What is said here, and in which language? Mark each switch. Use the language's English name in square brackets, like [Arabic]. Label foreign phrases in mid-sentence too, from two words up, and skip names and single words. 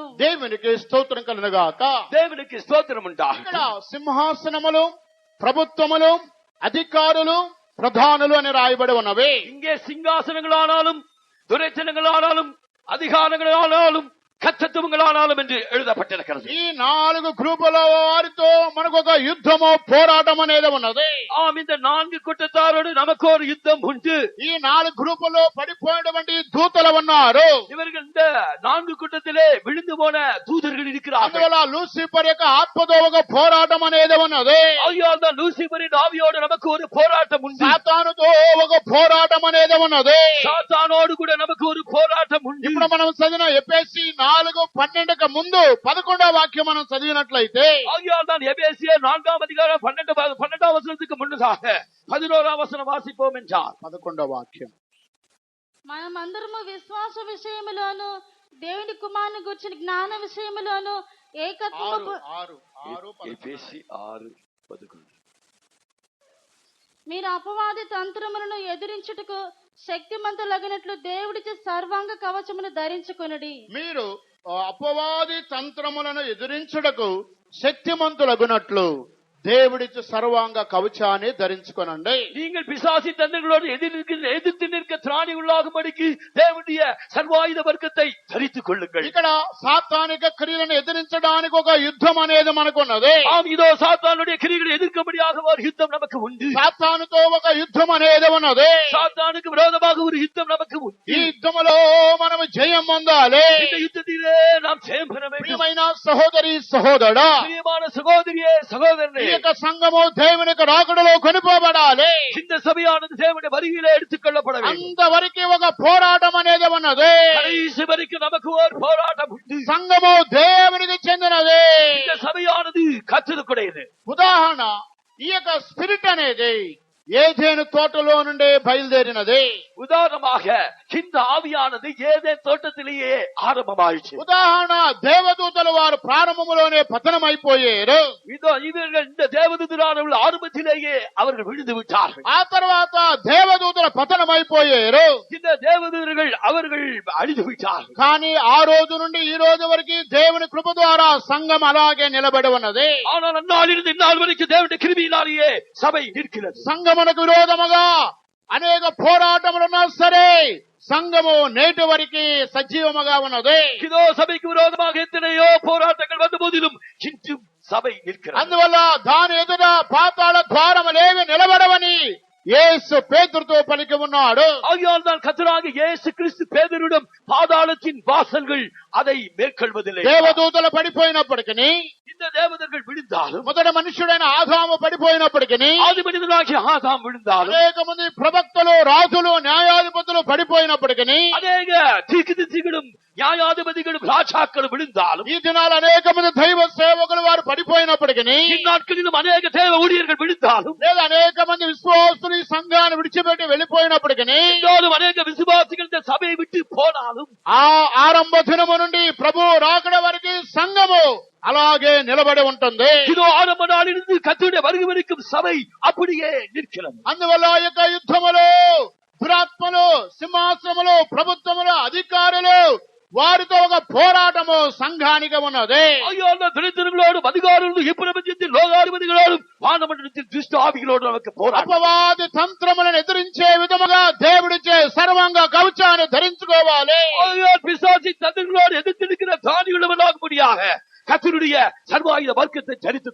[Telugu] దేవునికి స్తోత్రం కలుగును గాక. దేవునికి స్తోత్రం ఉండాలి. ఇక్కడ సింహాసనములు, ప్రభుత్వములు, అధికారులు, ప్రధానులు అని రాయబడి ఉన్నవి. [Tamil] இங்கே சிங்காசனங்களானாலும் துரைச்சனங்களானாலும் அதிகாரங்களானாலும் கர்த்தத்துவங்களானாலும் என்று எழுதப்பட்டிருக்கிறது. [Telugu] ఈ 4 గ్రూపుల వారితో మనకు ఒక యుద్ధము పోరాటం అనేది ఉన్నది. [Tamil] ஆம், இந்த 4 கூட்டத்தாரோடு நமக்கு ஒரு யுத்தம் உண்டு. [Telugu] ఈ 4 గ్రూపుల్లో పడిపోయినటువంటి దూతలు ఉన్నారు. [Tamil] இவர்கள் இந்த 4 கூட்டத்திலே விழுந்து போன தூதர்கள் இருக்கிறார்கள். [Telugu] అందువల్ల లూసిఫర్ యొక్క ఆత్మతో ఒక పోరాటం అనేది ఉన్నది. [Tamil] ஆகையால் தான் லூசிபரின் ஆவியோடு நமக்கு ஒரு போராட்டம் உண்டு. [Telugu] సాతానుతో ఒక పోరాటం అనేది ఉన్నది. [Tamil] சாத்தானோடு கூட நமக்கு ஒரு போராட்டம் உண்டு. [Telugu] ఇప్పుడు మనం చదివిన ఎఫెసీ 4:12కు ముందు 11వ వాక్యం మనం చదివినట్లయితే, [Tamil] ஆகையால் தான் எபேசியர் 4ஆம் அதிகாரம் 12ஆம் வசனத்துக்கு முன்னதாக 11ஆம் வசனம் வாசிப்போம் என்றார். [Telugu] 11వ వాక్యం. మనమందరము విశ్వాస విషయములోను దేవుని కుమారుని గురించిన జ్ఞాన విషయములోను ఏకత్వము ఎఫెసీ 6:11. మీరు అపవాది తంత్రములను ఎదిరించుటకు శక్తిమంతులగినట్లు దేవుడిచ్చే సర్వాంగ కవచమును ధరించుకొనుడి. మీరు అపవాది తంత్రములను ఎదిరించుటకు శక్తిమంతులగునట్లు దేవుడిచ్చే సర్వాంగ కవచాన్ని ధరించుకొనండి. [Tamil] நீங்கள் பிசாசி தந்திரங்களோடு எதிர்த்து நிற்க திராணி உள்ளாகும்படிக்கு தேவனுடைய சர்வாயுத வர்க்கத்தை தரித்துக் கொள்ளுங்கள். [Telugu] ఇక్కడ సాతానిక క్రియలను ఎదిరించడానికి ఒక యుద్ధం అనేది మనకు ఉన్నది. [Tamil] ஆம், இதோ சாத்தானுடைய கிரியைகளை எதிர்க்கும்படியாக ஒரு யுத்தம் நமக்கு உண்டு. [Telugu] సాతానుతో ఒక యుద్ధం అనేది ఉన్నది. [Tamil] சாத்தானுக்கு விரோதமாக ஒரு யுத்தம் நமக்கு உண்டு. [Telugu] ఈ యుద్ధములో మనం జయం పొందాలి. [Tamil] இந்த யுத்தத்திலே நாம் ஜெயம் பெற வேண்டும். [Telugu] ప్రియమైన సహోదరి సహోదరా, [Tamil] பிரியமான சகோதரியே சகோதரனே, [Telugu] ఈ యొక్క సంఘము దేవుని యొక్క రాకడలో కొనిపోబడాలి. [Tamil] இந்த சபையானது தேவனுடைய வருகையிலே எடுத்துக் கொள்ளப்பட வேண்டும். [Telugu] అంతవరకు ఒక పోరాటం అనేది ఉన్నది. [Tamil] கடைசி வரைக்கும் நமக்கு ஒரு போராட்டம் உண்டு. [Telugu] సంఘము దేవునికి చెందినది. [Tamil] இந்த சபையானது கர்த்தருடையது. [Telugu] ఉదాహరణ, ఈ యొక్క స్పిరిట్ అనేది ఏదెను తోటలో నుండి బయలుదేరినది. [Tamil] உதாரணமாக இந்த ஆவியானது ஏதேன் தோட்டத்திலேயே ஆரம்பமாயிற்று. [Telugu] ఉదాహరణ, దేవదూతలు వారు ప్రారంభములోనే పతనమైపోయారు. [Tamil] இவர்கள் இந்த தேவதூதரானவர்கள் ஆரம்பத்திலேயே அவர்கள் விழுந்து விட்டார்கள். [Telugu] ఆ తర్వాత దేవదూతల పతనమైపోయారు. [Tamil] இந்த தேவதூதர்கள் அவர்கள் அழிந்து விட்டார்கள். [Telugu] కానీ ఆ రోజు నుండి ఈ రోజు వరకు దేవుని కృప ద్వారా సంఘం అలాగే నిలబడి ఉన్నది. [Tamil] ஆனால் அந்நாளிலிருந்து இந்நாள் வரைக்கும் தேவனுடைய கிருபையினாலேயே சபை நிற்கிறது. [Telugu] సంఘమునకు విరోధముగా అనేక పోరాటములున్నా సరే సంఘము నేటి వరకు సజీవముగా ఉన్నది. [Tamil] இதோ சபைக்கு விரோதமாக எத்தனையோ போராட்டங்கள் வந்த போதிலும் இன்றும் சபை நிற்கிறது. [Telugu] అందువల్ల దాని ఎదుట పాతాళ ద్వారములేవి నిలబడవని యేసు పేతురుతో పలికి ఉన్నాడు. [Tamil] ஆகையால் தான் கர்த்தராகிய இயேசு கிறிஸ்து பேதுருவிடம் பாதாளத்தின் வாசல்கள் அதை மேற்கொள்வதில்லை. [Telugu] దేవదూతలు పడిపోయినప్పటికీ, [Tamil] இந்த தேவதர்கள் விழுந்தாலும், [Telugu] మొదటి మనుషుడైన ఆదాము పడిపోయినప్పటికీ, [Tamil] ஆதி மனிதனாகிய ஆதாம் விழுந்தாலும், [Telugu] అనేక మంది ప్రవక్తలు, రాజులు, న్యాయాధిపతులు పడిపోయినప్పటికీ, [Tamil] அநேக தீர்க்கதரிசிகளும் நியாயாதிபதிகளும் ராஜாக்களும் விழுந்தாலும், [Telugu] ఈ దినాలు అనేక మంది దైవ సేవకులు వారు పడిపోయినప్పటికీ, [Tamil] இந்நாட்களிலும் அநேக தேவ ஊழியர்கள் விழுந்தாலும், [Telugu] లేదా అనేక మంది విశ్వాసులు ఈ సంఘాన్ని విడిచిపెట్టి వెళ్లిపోయినప్పటికీ, [Tamil] இருந்தாலும் அநேக விசுவாசிகள் இந்த சபையை விட்டு போனாலும், [Telugu] ఆ ఆరంభ దినము నుండి ప్రభు రాకడ వరకు సంఘము అలాగే నిలబడి ఉంటుంది. [Tamil] இதோ ஆரம்ப நாளிலிருந்து கர்த்தருடைய வருகை வரைக்கும் சபை அப்படியே நிற்கிறது. [Telugu] అందువల్ల ఈ యొక్క యుద్ధములో దురాత్మలు, సింహాసనములు, ప్రభుత్వములు, అధికారులు వారితో ఒక పోరాటము సంఘానికి ఉన్నది. [Tamil] துணைத்தர்களோடும் அதிகாரிகளோடும் இப்பிரபஞ்சத்தில் லோகாதிபதிகளோடும் வானமண்டலத்தில் துஷ்ட ஆவிகளோடும் நமக்கு போராட்டம். [Telugu] అపవాది తంత్రములను ఎదిరించే విధముగా దేవుడిచ్చే సర్వాంగ కవచాన్ని ధరించుకోవాలి. [Tamil] பிசாசின் தந்திரங்களோடு எதிர்த்திருக்கிற தானியுள்ளவனாகும்படியாக கர்த்தருடைய சர்வாயுத வர்க்கத்தை தரித்துக்